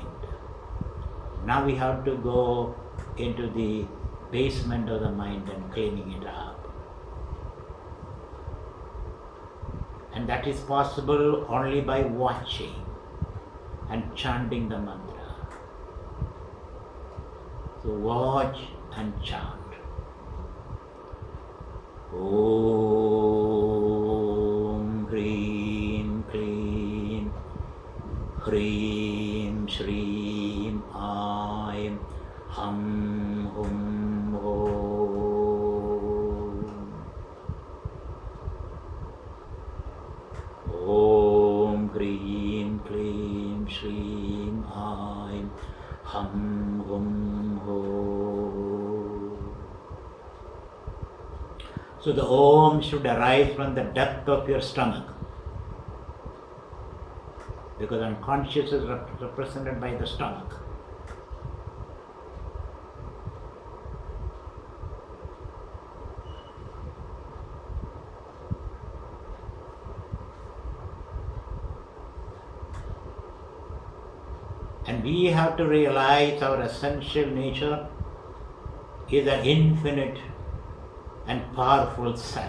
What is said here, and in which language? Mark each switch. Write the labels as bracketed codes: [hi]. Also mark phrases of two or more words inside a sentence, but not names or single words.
[en] Now we have to go into the basement of the mind and cleaning it up. And that is possible only by watching and chanting the mantra. So watch and chant. [sa] Om Hrim Klim Hrim Shrim Aim Hum Hum Om. Om Hrim Klim Shrim Aim Hum Hum Ho. [en] So the Om should arise from the depth of your stomach, because unconscious is represented by the stomach. And we have to realize our essential nature is an infinite and powerful self.